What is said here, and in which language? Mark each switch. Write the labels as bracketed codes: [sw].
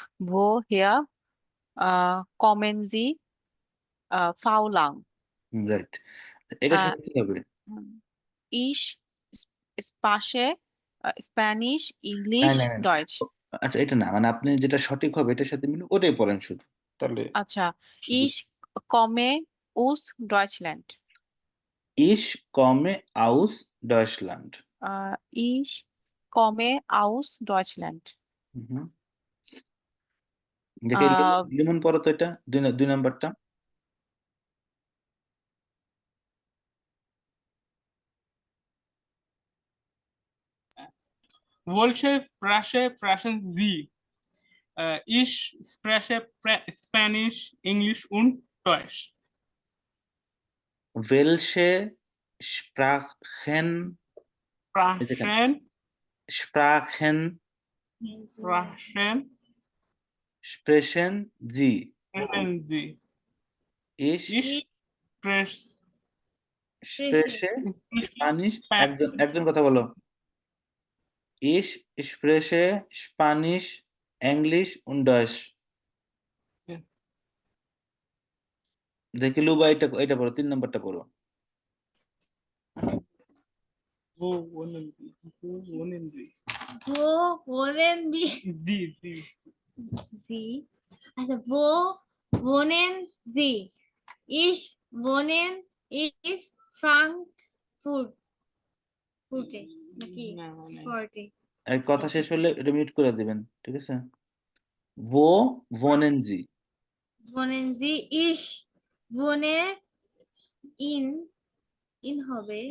[de] Woher kommen Sie? Frau Lang. [bn] Right, এটার Äh, সাথে কি হবে? [de] Ich spreche Spanish, [bn] নাই [de] English, [bn] নাই নাই, [de] Deutsch. [bn] আচ্ছা এটা না, মানে আপনি যেটা সঠিক হবে এটার সাথে মিলে ওটাই পড়েন শুধু, তাহলে আচ্ছা, শুধু [de] ich komme aus Deutschland. ich komme aus Deutschland Ich komme aus Deutschland. [bn] হুম দেখে আহ লিমন পড়ো তো, এটা দুই নাম্বারটা। [de] Welche Sprache sprechen Sie? Ich spreche Spanisch, English und Deutsch. welche Sprachen [bn] এই দেখেন [de] Sprachen, Sprachen Sprachen sprechen Sie? sprechen Sie. Ich Ich spreche spreche Spanish, একজন Spanish. [bn] একজন কথা বলো। [de] Ich spreche Spanish, English und Deutsch। Ja. [bn] দেখি Luba এটা পড়ো, 3 নাম্বারটা পড়ো। [de] Wo wohnen Sie? Wo wohnen Sie? Wo wohnen wir? Sie. Sie? Also wo wohnen Sie? Ich wohnen ist Frankfurt. Furte. নাকি? [bn] না, মানে [de] Forte. [bn] এই কথা শেষ হলে এটা মিউট করে দিবেন, ঠিক আছে? [de] Wo wohnen Sie? Wohnen Sie? Ich wohne in হবে